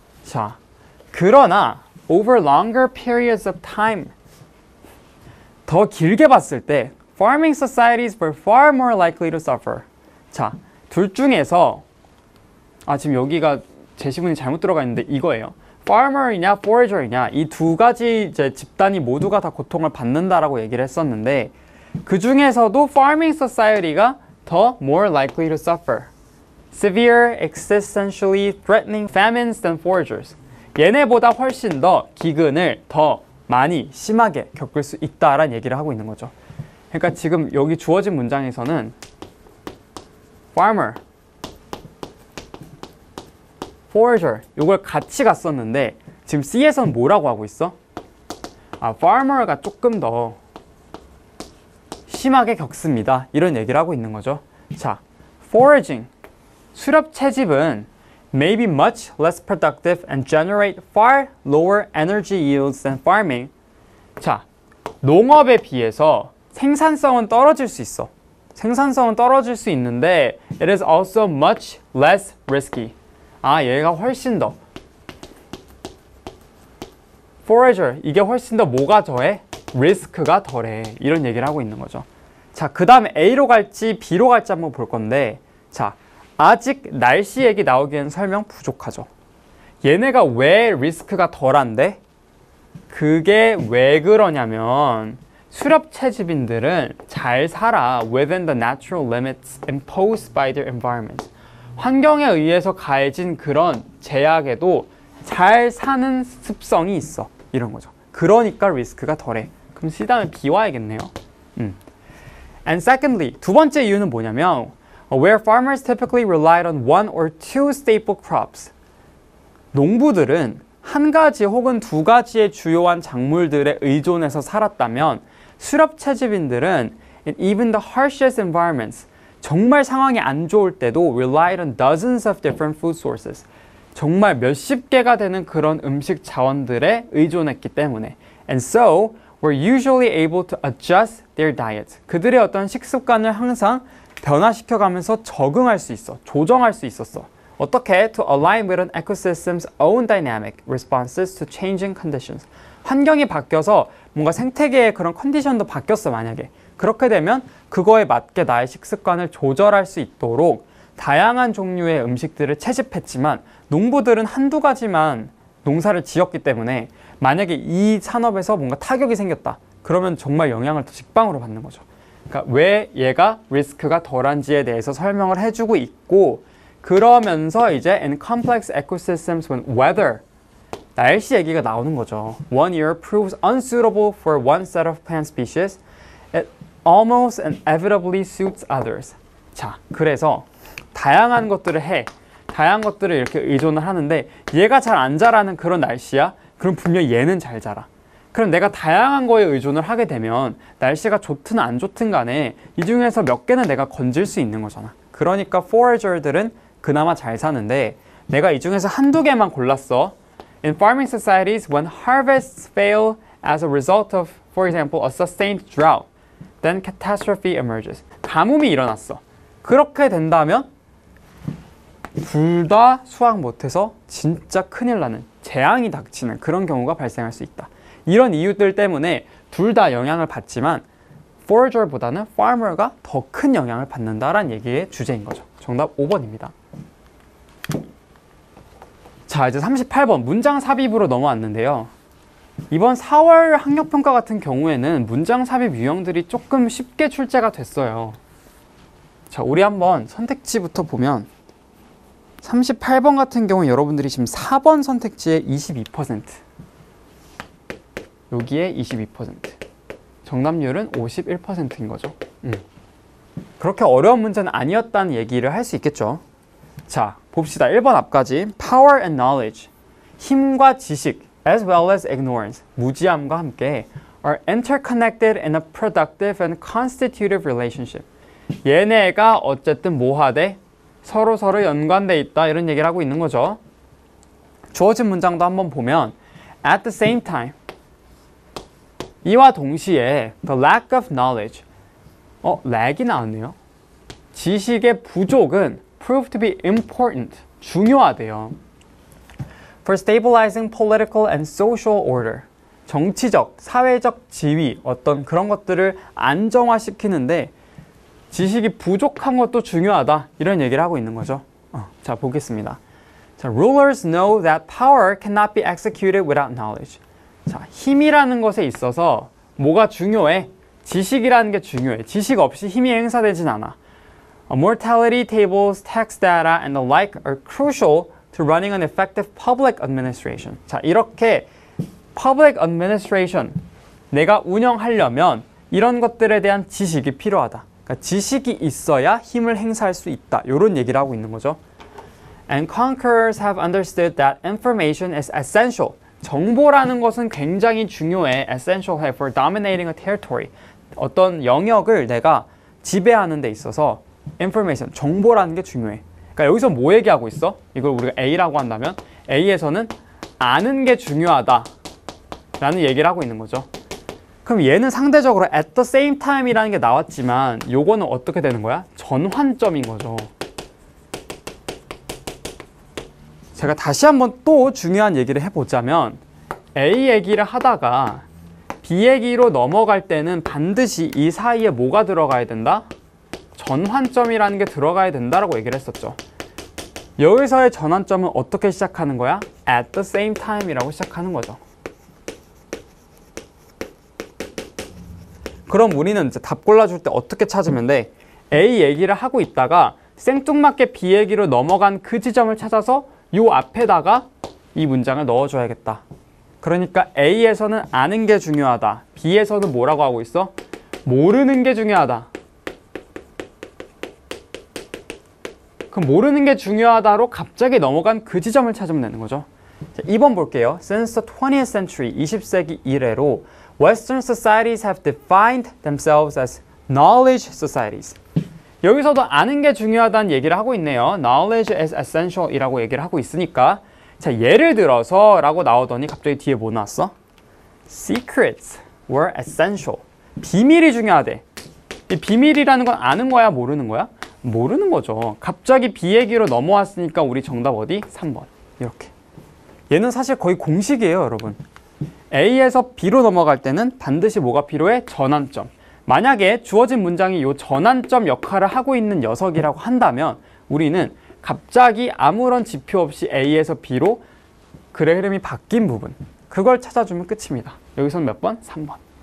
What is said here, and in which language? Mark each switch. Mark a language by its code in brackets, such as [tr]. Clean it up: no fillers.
[ko] 자, 그러나 [en] over longer periods of time [ko] 더 길게 봤을 때 [en] farming societies were far more likely to suffer. [ko] 자, 둘 중에서 지금 여기가 제시문이 잘못 들어가 있는데 이거예요. farmer이냐 forager이냐 이 두 가지 이제 집단이 모두가 다 고통을 받는다라고 얘기를 했었는데 그 중에서도 farming society가 더 [en] more likely to suffer severe existentially threatening famines than foragers. [ko] 얘네보다 훨씬 더 기근을 더 많이 심하게 겪을 수 있다라는 얘기를 하고 있는 거죠. 그러니까 지금 여기 주어진 문장에서는 farmer, forager 이걸 같이 갔었는데 지금 C에서는 뭐라고 하고 있어? farmer가 조금 더 심하게 겪습니다. 이런 얘기를 하고 있는 거죠. [en] 자, foraging, [ko] 수렵 채집은 [en] may be much less productive and generate far lower energy yields than farming. [ko] 자, 농업에 비해서 생산성은 떨어질 수 있어. 생산성은 떨어질 수 있는데 [en] it is also much less risky. [ko] 얘가 훨씬 더 forager, 이게 훨씬 더 뭐가 더해? 리스크가 덜해. 이런 얘기를 하고 있는 거죠. 자, 그 다음에 A로 갈지 B로 갈지 한번 볼 건데 자, 아직 날씨 얘기 나오기엔 설명 부족하죠. 얘네가 왜 리스크가 덜한데? 그게 왜 그러냐면 수렵 채집인들은 잘 살아 [en] within the natural limits imposed by their environment. [ko] 환경에 의해서 가해진 그런 제약에도 잘 사는 습성이 있어. 이런 거죠. 그러니까 리스크가 덜해. 그럼 C 다음에 B 와야겠네요. [en] And secondly, [ko] 두 번째 이유는 뭐냐면 [en] where farmers typically relied on one or two staple crops. [ko] 농부들은 한 가지 혹은 두 가지의 주요한 작물들에 의존해서 살았다면 수렵 채집인들은 [en] in even the harshest environments [ko] 정말 상황이 안 좋을 때도 [en] relied on dozens of different food sources. [ko] 정말 몇십 개가 되는 그런 음식 자원들에 의존했기 때문에 [en] and so were usually able to adjust their diet. [ko] 그들의 어떤 식습관을 항상 변화시켜가면서 적응할 수 있어. 조정할 수 있었어. 어떻게? [en] To align with an ecosystem's own dynamic responses to changing conditions. [ko] 환경이 바뀌어서 뭔가 생태계의 그런 컨디션도 바뀌었어, 만약에. 그렇게 되면 그거에 맞게 나의 식습관을 조절할 수 있도록 다양한 종류의 음식들을 채집했지만 농부들은 한두 가지만 농사를 지었기 때문에 만약에 이 산업에서 뭔가 타격이 생겼다. 그러면 정말 영향을 더 직방으로 받는 거죠. 그러니까 왜 얘가 리스크가 덜한지에 대해서 설명을 해주고 있고 그러면서 이제 [en] in complex ecosystems when weather [ko] 날씨 얘기가 나오는 거죠. [en] One year proves unsuitable for one set of plant species. It almost inevitably suits others. [ko] 자, 그래서 다양한 것들을 해. 다양한 것들을 이렇게 의존을 하는데 얘가 잘 안 자라는 그런 날씨야? 그럼 분명 얘는 잘 자라. 그럼 내가 다양한 거에 의존을 하게 되면 날씨가 좋든 안 좋든 간에 이 중에서 몇 개는 내가 건질 수 있는 거잖아. 그러니까 forager들은 그나마 잘 사는데 내가 이 중에서 한두 개만 골랐어. [en] In farming societies, when harvests fail as a result of, for example, a sustained drought, then catastrophe emerges. [ko] 가뭄이 일어났어. 그렇게 된다면 둘 다 수확 못해서 진짜 큰일 나는 재앙이 닥치는 그런 경우가 발생할 수 있다. 이런 이유들 때문에 둘 다 영향을 받지만 forager보다는 farmer가 더 큰 영향을 받는다라는 얘기의 주제인 거죠. 정답 5번입니다. 자, 이제 38번 문장 삽입으로 넘어왔는데요. 이번 4월 학력평가 같은 경우에는 문장 삽입 유형들이 조금 쉽게 출제가 됐어요. 자, 우리 한번 선택지부터 보면 38번 같은 경우는 여러분들이 지금 4번 선택지에 22%, 여기에 22%, 정답률은 51%인 거죠. 그렇게 어려운 문제는 아니었다는 얘기를 할 수 있겠죠. 자, 봅시다. 1번 앞까지. [en] Power and knowledge, [ko] 힘과 지식, [en] as well as ignorance, [ko] 무지함과 함께 [en] are interconnected in a productive and constitutive relationship. [ko] 얘네가 어쨌든 뭐하대? 서로 연관돼 있다, 이런 얘기를 하고 있는 거죠. 주어진 문장도 한번 보면 [en] at the same time, [ko] 이와 동시에 [en] the lack of knowledge, [ko] lag이 나왔네요. 지식의 부족은 [en] proved to be important, [ko] 중요하대요. [en] for stabilizing political and social order, [ko] 정치적, 사회적 지위, 어떤 그런 것들을 안정화시키는데 지식이 부족한 것도 중요하다, 이런 얘기를 하고 있는 거죠. 자, 보겠습니다. [en] 자, rulers know that power cannot be executed without knowledge. [ko] 자, 힘이라는 것에 있어서 뭐가 중요해? 지식이라는 게 중요해. 지식 없이 힘이 행사되진 않아. [en] Mortality tables, tax data, and the like are crucial to running an effective public administration. [ko] 자, 이렇게 [en] public administration, [ko] 내가 운영하려면 이런 것들에 대한 지식이 필요하다. 그러니까 지식이 있어야 힘을 행사할 수 있다, 이런 얘기를 하고 있는 거죠. [en] And conquerors have understood that information is essential. [ko] 정보라는 것은 굉장히 중요해. [en] essential for dominating a territory. [ko] 어떤 영역을 내가 지배하는 데 있어서 information, 정보라는 게 중요해. 그러니까 여기서 뭐 얘기하고 있어? 이걸 우리가 A라고 한다면 A에서는 아는 게 중요하다 라는 얘기를 하고 있는 거죠. 그럼 얘는 상대적으로 [en] at the same time [ko] 이라는 게 나왔지만 요거는 어떻게 되는 거야? 전환점인 거죠. 제가 다시 한번 또 중요한 얘기를 해보자면 A 얘기를 하다가 B 얘기로 넘어갈 때는 반드시 이 사이에 뭐가 들어가야 된다? 전환점이라는 게 들어가야 된다라고 얘기를 했었죠. 여기서의 전환점은 어떻게 시작하는 거야? [en] at the same time [ko] 이라고 시작하는 거죠. 그럼 우리는 이제 답 골라줄 때 어떻게 찾으면 돼? A 얘기를 하고 있다가 생뚱맞게 B 얘기로 넘어간 그 지점을 찾아서 요 앞에다가 이 문장을 넣어줘야겠다. 그러니까 A에서는 아는 게 중요하다. B에서는 뭐라고 하고 있어? 모르는 게 중요하다. 그럼 모르는 게 중요하다로 갑자기 넘어간 그 지점을 찾으면 되는 거죠. 자, 2번 볼게요. [en] Since the 20th century, [ko] 20세기 이래로 [en] Western societies have defined themselves as knowledge societies. [ko] 여기서도 아는 게 중요하다는 얘기를 하고 있네요. [en] Knowledge is essential [ko] 이라고 얘기를 하고 있으니까, 자, 예를 들어서 라고 나오더니 갑자기 뒤에 뭐 나왔어? [en] Secrets were essential. [ko] 비밀이 중요하대. 이 비밀이라는 건 아는 거야, 모르는 거야? 모르는 거죠. 갑자기 B 얘기로 넘어왔으니까 우리 정답 어디? 3번. 이렇게. 얘는 사실 거의 공식이에요, 여러분. A에서 B로 넘어갈 때는 반드시 뭐가 필요해? 전환점. 만약에 주어진 문장이 이 전환점 역할을 하고 있는 녀석이라고 한다면 우리는 갑자기 아무런 지표 없이 A에서 B로 글의 흐름이 바뀐 부분, 그걸 찾아주면 끝입니다. 여기서는 몇 번? 3번.